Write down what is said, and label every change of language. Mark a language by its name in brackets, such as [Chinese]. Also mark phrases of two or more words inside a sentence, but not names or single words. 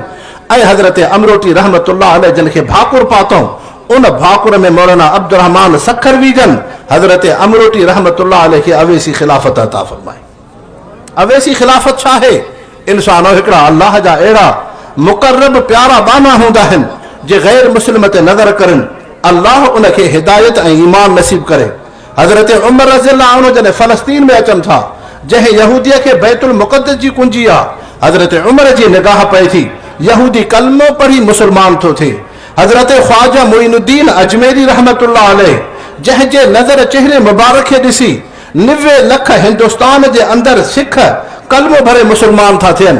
[Sindhi] ऐं हज़रत अमरोटी [Arabic] رحمة الله عليه [Sindhi] जिन खे भाकुर पातऊं, उन भाकुर में मौलाना अब्दुर्रहमान सखरवी जन हज़रत अमरोटी [Arabic] رحمة الله عليه [Sindhi] खे अवेसी ख़िलाफ़त अता फ़रमाई। अवेसी ख़िलाफ़त छा आहे? इंसानो हिकिड़ा अल्लाह जा अहिड़ा मुक़र्रब प्यारा बाना हूंदा आहिनि जे ग़ैर मुस्लिम ते नज़र करनि, अल्लाह उन खे हिदायत ऐं ईमान नसीब करे। हज़रत उमर [Arabic] رضي الله عنه [Sindhi] जॾहिं फ़लस्तीन में अचनि था, जंहिं यहूदीअ खे बैतुल मुक़द्दस जी कुंजी आहे, हज़रत उमर जी निगाह पए थी, यहूदी कलमो पढ़ी मुसलमान थो थिए। हज़रत ख्वाजा मोइनुद्दीन अजमेरी [Arabic] رحمة الله عليه [Sindhi] जंहिंजे नज़र चेहरे मुबारक खे ॾिसी 90 लख हिंदुस्तान जे अंदरि सिख कलमो भरे मुसलमान था थियनि।